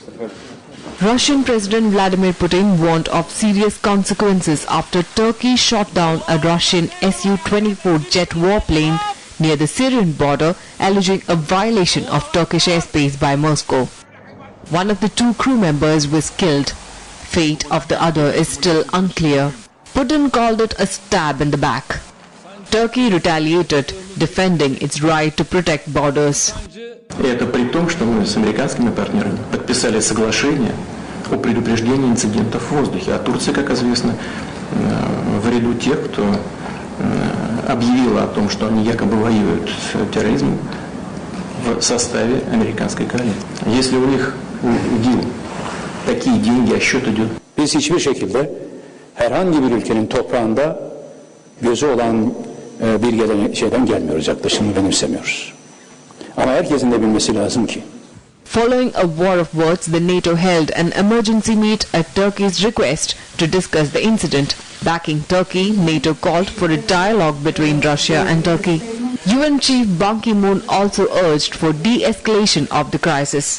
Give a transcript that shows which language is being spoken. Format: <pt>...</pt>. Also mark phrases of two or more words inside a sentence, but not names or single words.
<en>Russian President Vladimir Putin warned of serious consequences after Turkey shot down a Russian Su-24 jet warplane near the Syrian border, alleging a violation of Turkish airspace by Moscow. One of the 2 crew members was killed. Fate of the other is still unclear. Putin called it a stab in the back. Turkey retaliated, defending its right to protect borders.</en> <ru>И это при том, что мы с американскими партнерами подписали соглашение о предупреждении инцидентов в воздухе. А Турция, как известно, в ряду тех, кто объявила о том, что они якобы воюют с терроризмом в составе американской коалиции. Если у них у ДИЛ такие деньги, а счет idет.</ru> <tr>Biz hiçbir şekilde herhangi bir ülkenin toprağında gözü olan bir şeyden gelmiyoruz, yaklaşımını benimsemiyoruz. Ama herkesin de bilmesi lazım ki.</tr> <en>Following a war of words, the NATO held an emergency meet at Turkey's request to discuss the incident. Backing Turkey, NATO called for a dialogue between Russia and Turkey. UN Chief Ban Ki-moon also urged for de-escalation of the crisis.</en>